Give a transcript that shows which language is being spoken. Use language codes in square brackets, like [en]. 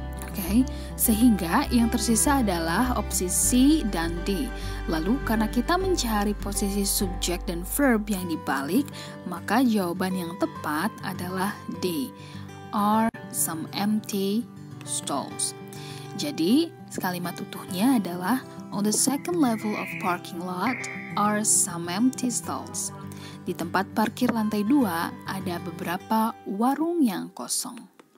[id] Oke, sehingga yang tersisa adalah opsi C dan D. Lalu karena kita mencari posisi subjek dan verb yang dibalik, maka jawaban yang tepat adalah D. [en] Are some empty stalls. [id] Jadi kalimat utuhnya adalah [en] On the second level of parking lot are some empty stalls. [id] Di tempat parkir lantai 2 ada beberapa warung yang kosong.